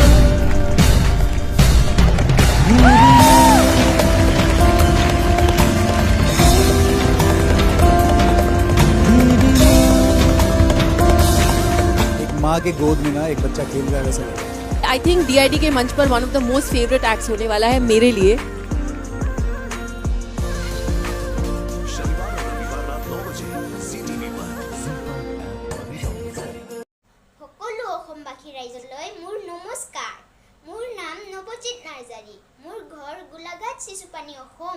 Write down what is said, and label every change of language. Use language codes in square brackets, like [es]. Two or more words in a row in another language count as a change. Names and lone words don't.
[hi] एक माँ के गोद में ना एक बच्चा खेल रहा है वैसा लग रहा है। [en] I think [hi] DID के मंच पर [en] one of the most favourite acts [hi] होने वाला है मेरे लिए। [as] সকলো অসমবাসী ৰাইজলৈ মোৰ নমস্কাৰ। মোৰ নাম নৱজিত নাৰ্জাৰী। মোৰ ঘৰ গোলাঘাট চিচুপানী অসম।